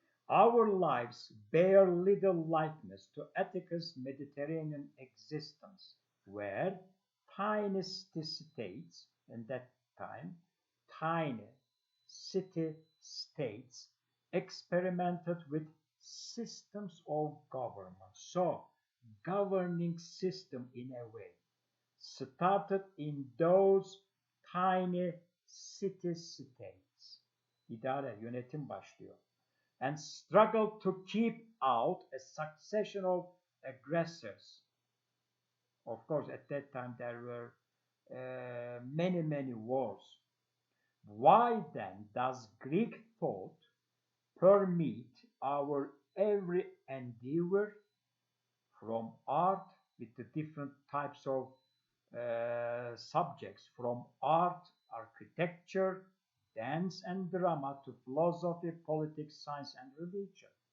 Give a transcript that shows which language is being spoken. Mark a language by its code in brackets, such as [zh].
[en] Our lives bear little likeness to Atticus' Mediterranean existence, where tiny city-states, in that time, tiny city-states experimented with systems of government. So, governing system in a way started in those tiny city-states. [tr] İdare, yönetim başlıyor. [en] And struggled to keep out a succession of aggressors. Of course, at that time there were many wars. Why then does Greek thought permeate our every endeavor, from art with the different types of subjects, from art, architecture, dance and drama, to philosophy, politics, science, and religion?